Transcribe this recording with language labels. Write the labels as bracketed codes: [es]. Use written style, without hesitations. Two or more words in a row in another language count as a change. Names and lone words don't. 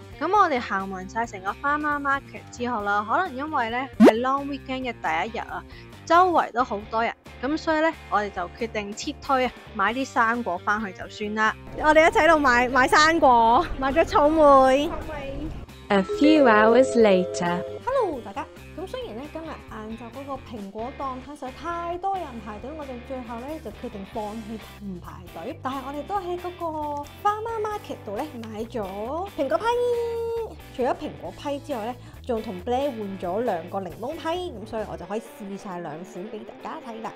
[yue] 咁我哋行完晒成個 [en] Farmer Market [yue] 之後啦，可能因為咧係 [en] Long Weekend [yue] 嘅第一日啊，周圍都好多人，咁所以咧我哋就決定撤退啊，買啲生果翻去就算啦。我哋一齊喺度買生果，買咗草莓。 [en] A few hours later. [yue] Hello 大家，咁雖然咧今日晏晝嗰個蘋果檔攤實在太多人排隊，我哋最後咧就決定放棄唔排隊，但係我哋都喺嗰個 [en] Farmer Market [yue] 度咧買咗蘋果批。除咗蘋果批之外咧， 仲同 Blair 換咗2個檸檬批，咁所以我就可以試晒2款俾大家睇啦。